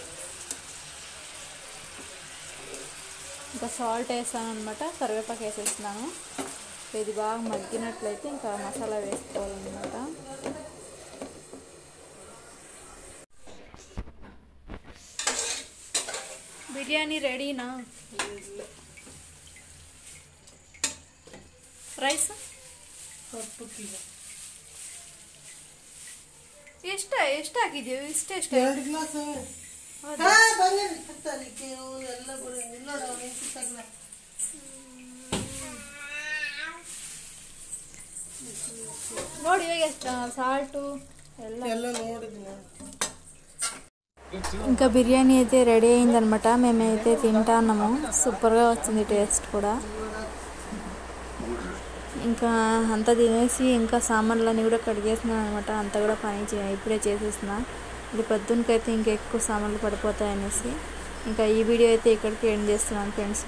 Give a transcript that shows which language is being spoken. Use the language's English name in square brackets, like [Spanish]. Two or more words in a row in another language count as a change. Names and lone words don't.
[Telugu] ఇంకా సాల్ట్ వేస్తాను అనమాట, కరివేపాకు వేసేస్తున్నాను. ఇది బాగా మగ్గినట్లయితే ఇంకా మసాలా వేసుకోవాలన్నమాట. బిర్యానీ రెడీనా? [Kannada] ರೈಸ್ ಎಷ್ಟು ಹಾಕಿದ್ದೀವಿ? ಇಷ್ಟೇ 2 ಗ್ಲಾಸ್ ನೋಡಿ ಎಷ್ಟು సాల్టు ಎಲ್ಲ ನೋಡಿದ್ದೀನಿ. [Telugu] ఇంకా బిర్యానీ అయితే రెడీ అయిందనమాట. మేమైతే తింటాన్నాము, సూపర్గా వచ్చింది టేస్ట్ కూడా. ఇంకా అంతా తినేసి ఇంకా సామాన్లన్నీ కూడా కడిగేసినాను అనమాట. అంతా కూడా పని ఇప్పుడే చేసేసిన. ఇది పొద్దునకైతే ఇంకా ఎక్కువ సామాన్లు పడిపోతాయనేసి ఇంకా ఈ వీడియో అయితే ఇక్కడికి ఎండ్ చేస్తున్నాను ఫ్రెండ్స్.